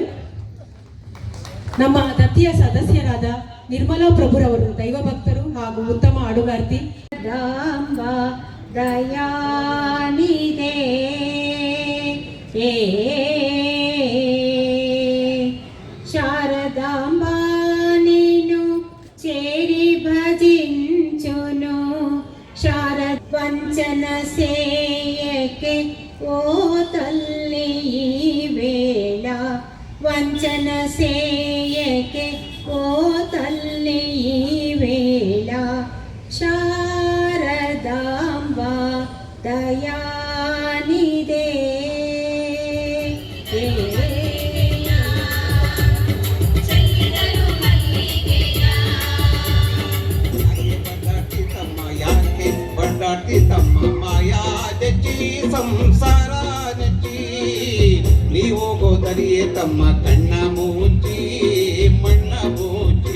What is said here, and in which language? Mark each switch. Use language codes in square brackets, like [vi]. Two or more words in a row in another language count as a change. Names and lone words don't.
[kn] ನಮ್ಮ ದತ್ತಿಯ ಸದಸ್ಯರಾದ ನಿರ್ಮಲಾ ಪ್ರಭುರವರು ದೈವ ಭಕ್ತರು ಹಾಗೂ ಉತ್ತಮ ಹಾಡುಗಾರ್ತಿ. ರಾಂಬ ದಯಾನಿದೆ ಶಾರದಾಂಬ ನೀನು [te] చేరి భజించును శారద వంచన సేయకే ఓ తల్లి వేళ వంచన సేయకే ఓ తల్లి వేళ శారదాంబ దయానిదే. [kn] ತಮ್ಮ ಮಾಯಾ ಜಜ್ಜಿ ಸಂಸಾರ ನೆಚ್ಚಿ ನೀ ಹೋಗೋದರಿಯೇ ತಮ್ಮ ಕಣ್ಣ ಮುಚ್ಚಿ ಮಣ್ಣ ಮುಚ್ಚಿ.